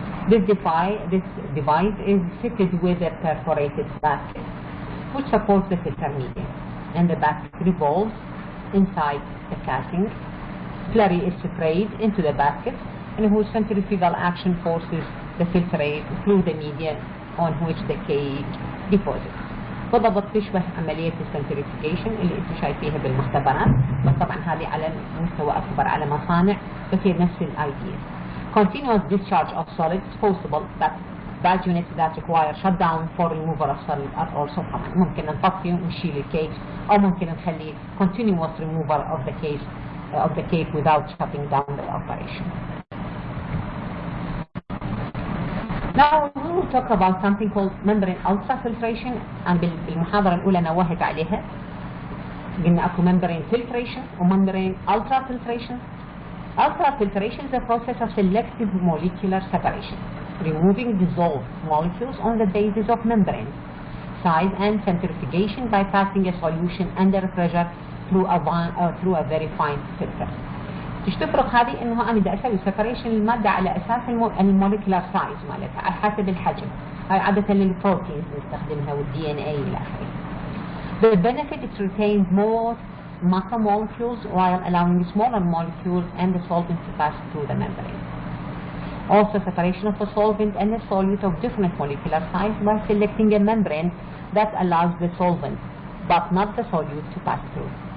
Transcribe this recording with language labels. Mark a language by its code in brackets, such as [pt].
[en] This device is fitted with a perforated basket which supports the filter media, and the basket revolves inside the casing. Slurry is sprayed into the basket, and whose centrifugal action forces the filtrate through the media on which the cake deposits. [ar] بالضبط تشبه عملية السنتريفيكيشن اللي انتم شايفيها بالمختبرات، بس طبعا هذه على مستوى أكبر على مصانع، بس هي نفس الايديا. [en] Continuous discharge of solids is possible, that bad units that require shutdown for removal of solid are also common. [ar] ممكن نطفي ونشيل الكيك، أو ممكن نخلي [en] continuous removal of the cake without shutting down the operation. Now we will talk about something called membrane ultrafiltration. [ar] and بالمحاضرة الأولى نوهت عليها. قلنا أكو membrane filtration و membrane ultrafiltration. [en] Ultrafiltration is a process of selective molecular separation, removing dissolved molecules on the basis of membrane size and centrifugation by passing a solution under pressure through a very fine filter. [ar] ايش تفرق هذه؟ انه انا بدي اسوي سيبريشن الماده على اساس الموليكولار سايز مالتها على حسب الحجم. هاي عاده للبروتينز نستخدمها والدي ان اي الى اخره. [en] The benefit is to retain more macromolecules while allowing smaller molecules and the solvent to pass through the membrane. Also, separation of a solvent and a solute of different molecular size by selecting a membrane that allows the solvent but not the solute to pass through.